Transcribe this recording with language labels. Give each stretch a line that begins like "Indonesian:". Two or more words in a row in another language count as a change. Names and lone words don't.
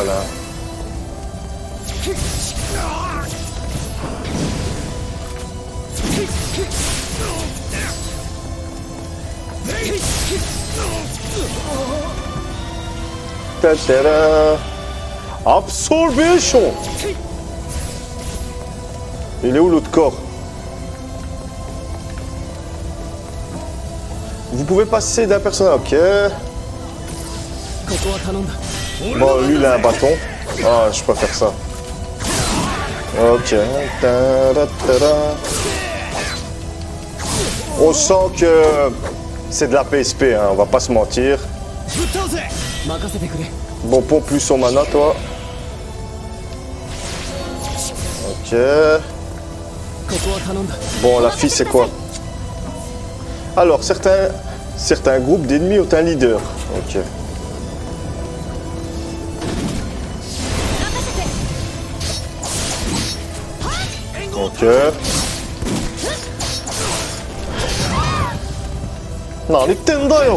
French: Hein. Ta-ta-da. Absorption. Il est où l'autre corps? Vous pouvez passer d'un personnage. Ok.
Japanese: ここは頼んだ
French: Bon, lui il a un bâton. Ah, je peux faire ça. Ok. Ta-da-ta-da. On sent que c'est de la PSP, hein, on va pas se mentir.
Japanese: 任せてくれ
French: Bon, pompe plus son mana, toi. Ok.
Japanese: ここは頼んだ
French: Bon, la fille, c'est quoi? Alors, certains groupes d'ennemis ont un leader. Ok. Ok. Non, Nintendo yo.